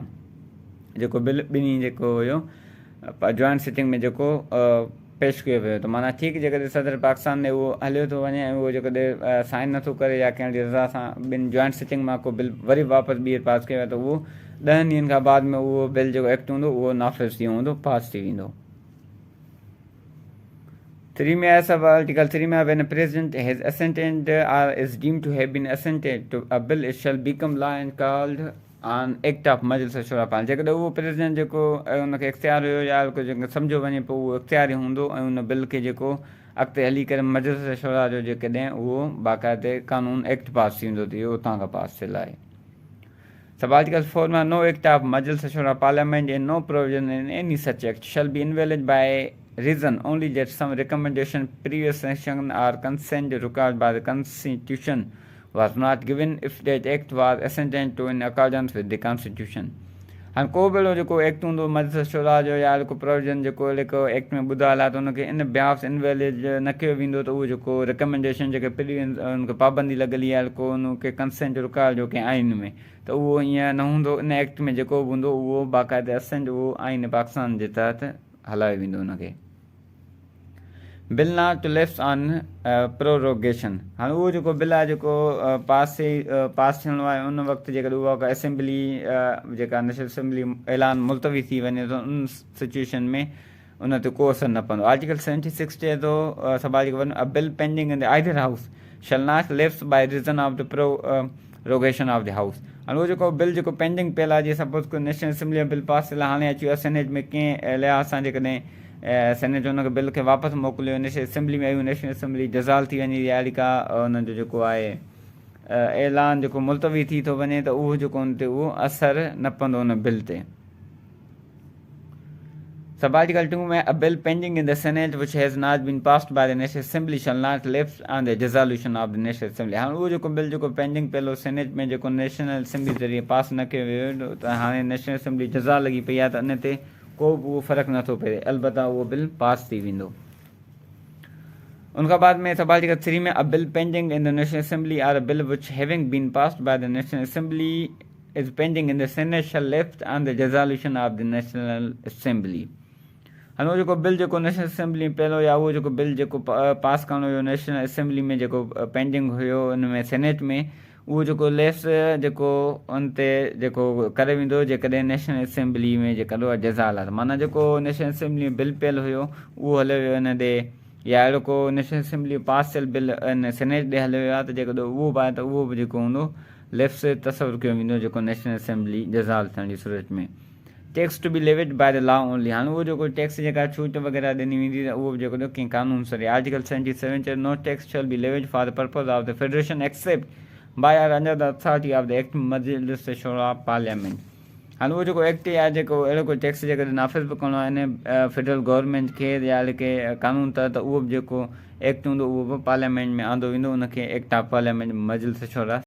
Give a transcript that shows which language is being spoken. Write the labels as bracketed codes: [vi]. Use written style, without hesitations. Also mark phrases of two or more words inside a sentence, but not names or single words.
[sd] जेको बिल ॿिन्ही जेको हुयो जॉइंट सिटिंग में जेको पेश कयो वियो, त माना ठीकु जेकॾहिं सदर पाकिस्तान में उहो हलियो थो वञे ऐं उहो जेकॾहिं साइन नथो करे या कंहिं रज़ा सां ॿिनि जॉइंट सिटिंग मां को बिल वरी वापसि ॿीहर पास कयो आहे त उहो 10 ॾींहंनि खां बाद में उहो बिल जेको एक्ट हूंदो उहो नाफ़िज़ थी वेंदो, पास थी वेंदो। [en] 3 [sd] में आहे सब आर्टिकल 3 में [en] when a president has assented or is deemed to have been assented to a bill, it shall become law and called an act of Majlis-e-Shoora Parliament। [sd] जेकॾहिं उहो प्रेसिडेंट जेको उनखे इख़्तियार हुयो या जेको सम्झो वञे पोइ उहो इख़्तियार ई हूंदो ऐं उन बिल खे जेको अॻिते हली करे मजलिस-ए-शोरा जो जेकॾहिं उहो बाक़ाइदे कानून एक्ट पास थी वेंदो त इहो उतां खां पास थियल आहे। सब आर्टिकल 4 में [en] no act of Majlis-e-Shoora Parliament and no provision in any such act shall be invalid by reason only that some recommendation, previous sanction or consent required by the Constitution was not given if that act was assented to in accordance with the Constitution। [sd] हाणे को बि अहिड़ो जेको एक्ट हूंदो मजलिस-ए-शोरा जो या को प्रोविजन जेको अहिड़े को एक्ट में ॿुधायल आहे त उनखे इन बिहाफ इनवैलिड न कयो वेंदो त उहो जेको रिकमेंडेशन जेके प्रीवियस उनखे पाबंदी लॻल आहे को उनखे कंसेंट रिकॉर्ड जो कंहिं आइन में त उहो ईअं न हूंदो। इन एक्ट में जेको बि हूंदो उहो बाक़ाइदे असेंट उहो आइन पाकिस्तान जे तहत हलायो वेंदो उनखे। [en] Bill not to lapse on prorogation, [sd] हाणे उहो जेको बिल आहे जेको पास थियणो आहे उन वक़्तु जेकॾहिं उहा असेंबली जेका नेशनल असेंबली ऐलान मुलतवी थी वञे त उन सिचुएशन में उन ते को असरु न पवंदो। [en] आर्टिकल 76 [sd] चए थो [en] सब आर्टिकल A bill pending in the either House shall not lapse by reason of the prorogation of the House. [sd] हाणे उहो जेको बिल जेको पेंडिंग पियल आहे जीअं सपोज़ को नेशनल असेंबली जो बिल पास थियल आहे, हाणे अची वियो आहे सेनेट में, कंहिं लिहाज़ सां जेकॾहिं सेनेट हुनखे बिल खे वापसि मोकिलियो नेशनल असेंबली में आयूं, नेशनल असेंबली जज़ाल थी वञे या अहिड़ी का हुनजो जेको आहे ऐलान जेको मुलतवी थी थो वञे त उहो जेको हुन ते उहो असरु न पवंदो हुन बिल ते। [en] सब आर्टिकल 2 में A bill pending in the Senate which has not been passed by the National Assembly shall not lapse on the dissolution of the National Assembly. [sd] हाणे उहो जेको बिल जेको पेंडिंग पियल हो सेनेट में जेको नेशनल असेंबली ज़रिए पास न कयो वियो त हाणे नेशनल असेंबली जज़ा लॻी पई आहे त इन ते को बि उहो फ़र्क़ु नथो पए, अलबत्ता उहो बिल पास थी वेंदो। [en] उनखां बाद में सब आर्टिकल 3 में A bill pending in the National Assembly or a bill which having been passed by the National Assembly is pending in the Senate shall lapse on the dissolution of the National Assembly. [sd] हाणे उहो जेको बिल जेको नेशनल असेंबली में पियल हो या उहो जेको बिल जेको पास करणो हुयो नेशनल असेंबली में जेको पेंडिंग हुयो उन में सेनेट में, उहो जेको लेप्स जेको उन ते जेको करे वेंदो जेकॾहिं नेशनल असेंबली में जेकॾहिं उहा जज़ाल आहे, माना जेको नेशनल असेंबली में बिल पियल हुयो उहो हलियो वियो इन ॾे, या अहिड़ो को नेशनल असेंबली पास थियल बिल इन सेनेट ॾे हलियो वियो आहे त जेकॾहिं उहो बि आहे त उहो बि जेको हूंदो लेप्स तसवुरु कयो वेंदो जेको नेशनल असेंबली जज़ाल थियण जी सूरत में। [en] Tax to be levied by the law only, [sd] हाणे उहो जेको टैक्स जेका छूट वग़ैरह ॾिनी वेंदी त उहो बि जेको कंहिं कानून सर आर्टिकल 77 चए [en] No tax shall be levied for the purpose of the Federation except by or under the authority of the act Majlis-e-Shoora Parliament। [sd] हाणे उहो जेको एक्ट आहे जेको अहिड़ो कोई टैक्स जेकॾहिं नाफ़िज़ बि करिणो आहे इन फेडरल गवर्नमेंट खे या के कानून तहत उहो बि जेको एक्ट हूंदो उहो बि पार्लियामेंट में आंदो वेंदो, उनखे [en] Act of Parliament [sd] मजलिस-ए-शोरा